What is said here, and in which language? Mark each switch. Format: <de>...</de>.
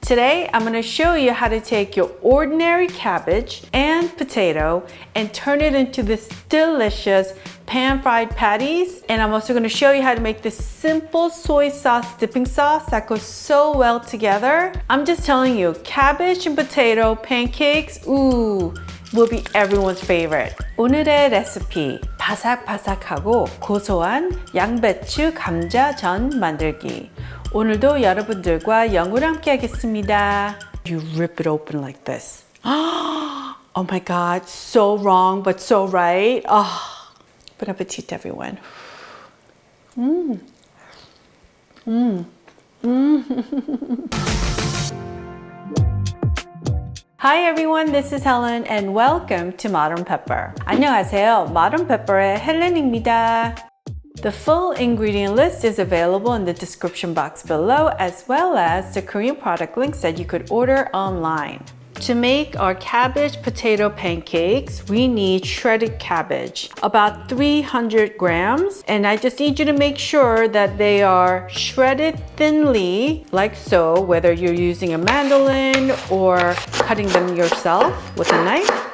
<en>Today, I'm gonna show you how to take your ordinary cabbage and potato and turn it into this delicious pan-fried patties. And I'm also gonna show you how to make this simple soy sauce dipping sauce that goes so well together. I'm just telling you, cabbage and potato pancakes, ooh, will be everyone's favorite.</en> <ko>오늘의 레시피, 바삭바삭하고 고소한 양배추 감자전 만들기. 오늘도 여러분들과 영으로 함께 하겠습니다.</ko> <en>You rip it open like this. Oh my God, so wrong, but so right. Oh. Bon appetit, everyone. Hi everyone, this is Helen and welcome to Modern Pepper.</en> <ko>안녕하세요, Modern Pepper의 헬렌입니다.</ko> <en>The full ingredient list is available in the description box below, as well as the Korean product links that you could order online. To make our cabbage potato pancakes, we need shredded cabbage, about 300 grams. And I just need you to make sure that they are shredded thinly, like so, whether you're using a mandolin or cutting them yourself with a knife.</en>